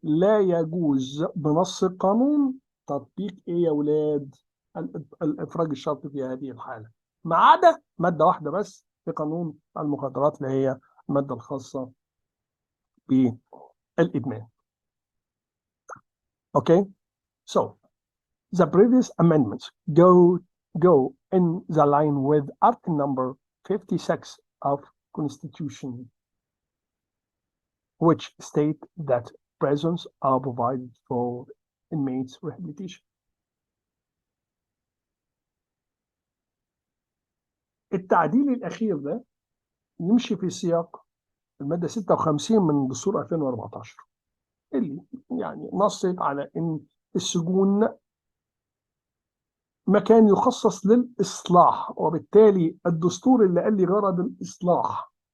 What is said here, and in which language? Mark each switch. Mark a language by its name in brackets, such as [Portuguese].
[Arabic] لا يجوز بنص القانون تطبيق إيه يا ولاد؟ الإفراج الشرطي في هذه الحالة، ما عدا مادة واحدة بس في قانون المخدرات اللي هي المادة الخاصة بالإدمان. [English] Okay, so the previous amendments go in the line with Article number 56 of Constitution, which state that prisons are provided for inmates rehabilitation. [Arabic] التعديل الأخير ده يمشي في سياق المادة 56 من دستور 2014 اللي يعني نصت على إن السجون مكان يخصص للإصلاح، وبالتالي الدستور اللي قال لي غرض الإصلاح.